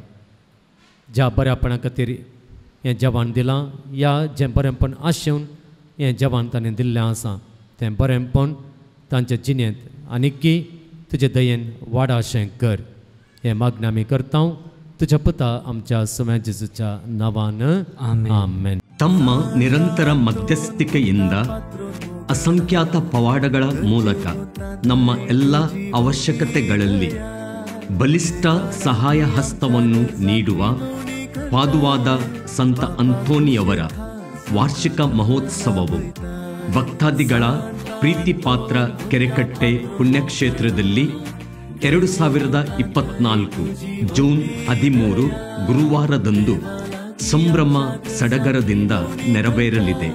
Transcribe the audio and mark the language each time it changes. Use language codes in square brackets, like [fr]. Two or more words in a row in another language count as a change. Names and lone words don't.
[kok] ज्या बऱ्यापणा खातीर हें जेवण दिलां, या जें बरेंपण आशेवन हें जेवण ताणें दिल्लें आसा तें बरेंपण तांच्या जिणेंत आनिकी तुजे दयेन वाडाशें कर. हें मागणें आमी करता तुज्या पुता आमच्या सुम्या जेजूच्या नांवान. ಆಮೆನ್. [kn] ತಮ್ಮ ನಿರಂತರ ಮಧ್ಯಸ್ಥಿಕೆಯಿಂದ ಅಸಂಖ್ಯಾತ ಪವಾಡಗಳ ಮೂಲಕ ನಮ್ಮ ಎಲ್ಲ ಅವಶ್ಯಕತೆಗಳಲ್ಲಿ ಬಲಿಷ್ಠ ಸಹಾಯ ಹಸ್ತವನ್ನು ನೀಡುವ ಪಾದುವಾದ ಸಂತ ಅಂತೋನಿಯವರ ವಾರ್ಷಿಕ ಮಹೋತ್ಸವವು ಭಕ್ತಾದಿಗಳ ಪ್ರೀತಿಪಾತ್ರ ಕೆರೆಕಟ್ಟೆ ಪುಣ್ಯಕ್ಷೇತ್ರದಲ್ಲಿ 2024 ಜೂನ್ 13 ಗುರುವಾರದಂದು ಸಂಭ್ರಮ ಸಡಗರದಿಂದ ನೆರವೇರಲಿದೆ.